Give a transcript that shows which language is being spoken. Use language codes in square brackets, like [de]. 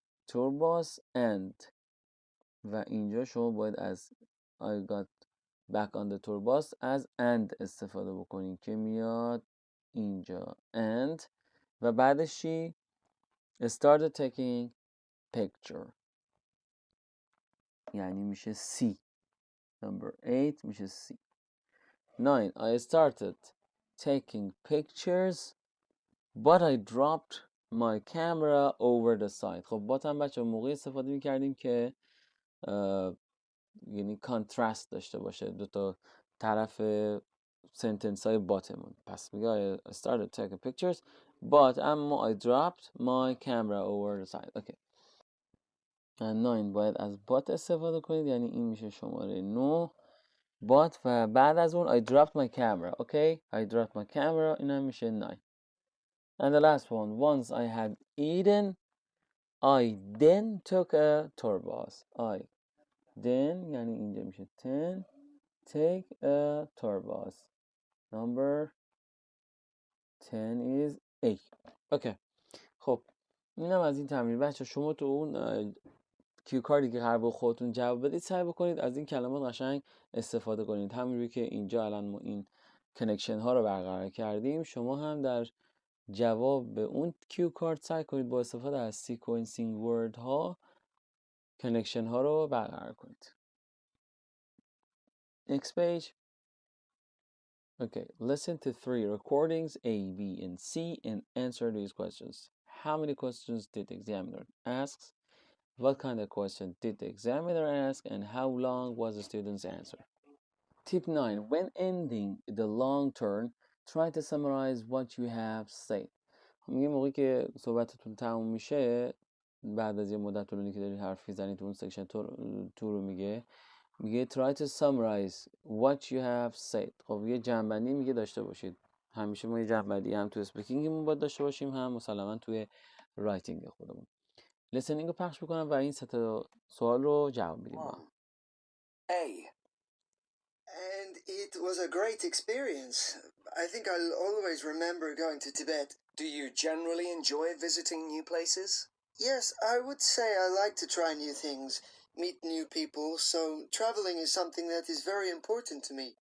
[en] tour bus and [fa] و اینجا شما باید از [en] I got back on the tour bus [fa] از and استفاده بکنید که میاد اینجا and و بعدش چی؟ [en] started taking picture [fa] یعنی میشه C. [en] number 8 [fa] میشه [en] C. 9. I started taking pictures but I dropped my camera over the side. [fa] خب بات هم بچه موقعی استفاده میکردیم که یعنی کانترست داشته باشه دو تا طرف سنتنس های باتمون. پس میگه [en] I started taking pictures but [fa] اما [en] I dropped my camera over the side. okay. [fa] 9 باید از بات استفاده کنید یعنی این میشه شماره 9 [en] but و بعد از اون I dropped my camera. Okay, I dropped my camera. [fa] این هم میشه 9. [en] And the last one, once I had eaten, I then took a tour bus. I then [fa] یعنی اینجا میشه [en] 10 take a tour bus. Number 10 is 8. Okay. [fa] خب اینم از این تمرین. بچه شما تو اون کیو کاردی که قرار بود خودتون جواب بدید سعی بکنید از این کلمات قشنگ استفاده کنید. همونجوری که اینجا الان ما این کنکشن ها رو برقرار کردیم، شما هم در جواب به اون کیو کارد سعی کنید با استفاده از سیکونسینگ ورد ها کنکشن ها رو برقرار کنید. [en] Next page. Okay, listen to 3 recordings A, B, and C and answer these questions. How many questions did the examiner ask? What kind of question did the examiner ask? And how long was the student's answer? Tip 9. When ending the long turn, try to summarize what you have said. [fa] میگه موقعی که صحبتتون تموم میشه، بعد از یه مدت طولانی که دارید حرف میزنید تو اون سکشن تو رو میگه [en] try to summarize what you have said. [fa] خب یه جمع‌بندی میگه داشته باشید. همیشه ما یه جمع‌بندی هم تو اسپیکینگمون باید داشته باشیم، هم مسلماً توی رایتینگ خودمون. لیسنینگ رو پخش میکنم و این سه تا سوال رو جواب میدیم با. [en] A. And it was a great experience. I think I'll always remember going to Tibet. Do you generally enjoy visiting new places? Yes, I would say I like to try new things, meet new people, so traveling is something that is very important to me.